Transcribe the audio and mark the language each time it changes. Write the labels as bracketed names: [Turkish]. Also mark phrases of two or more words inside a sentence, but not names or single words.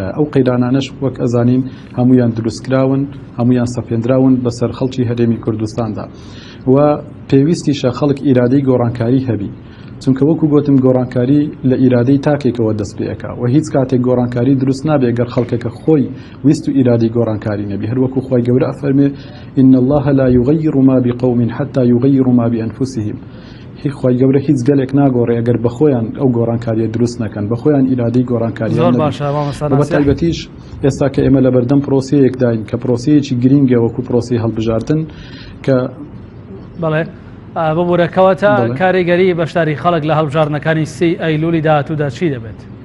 [Central Kurdish] ئەو قەیرانانەش وەک ئەزانین هەمویان دروستکراون، هەمویان سەپێنراون بەسەر خەڵکی هەرێمی کوردستاندا و پێویستیشە خەڵک ئیرادەی گۆڕانکاری هەبی، چونکە وەکو گوتم گۆڕانکاری لە ئیرادەی تاکێکەوە دەست پێەکە و هیچ کاتێک گۆڕانکاری دروست نابێ گەر خەڵکەکە خۆی ویست و ئیرادەی گۆڕانکاری نەبی. هەر وەکو خوای گەورە ئەفەرمێ [Arabic] إن الله لا يغير ما بقوم حتى يغيروا ما بأنفسهم. [Central Kurdish] خوای گەورە هیچ گەلێک ناگۆڕێ ئەگەر بە خۆیان ئەو گۆڕانکاریە دروست نەکەن، بە خۆیان ئیرادەی گۆڕانکاریان نەبێ. بەتایبەتیش ئێستا کە ئێمە لە بەردەم پرۆسەیەک داین کە پرۆسەیەکی گرینگە وەکو پرۆسەی هەڵبژاردن کە بەڵێ ببوورەکەوەتە کاریگەری بەشداری خەڵک لە هەڵبژاردنەکانی 3 ئەیلولی داهاتوودا چی دەبێت؟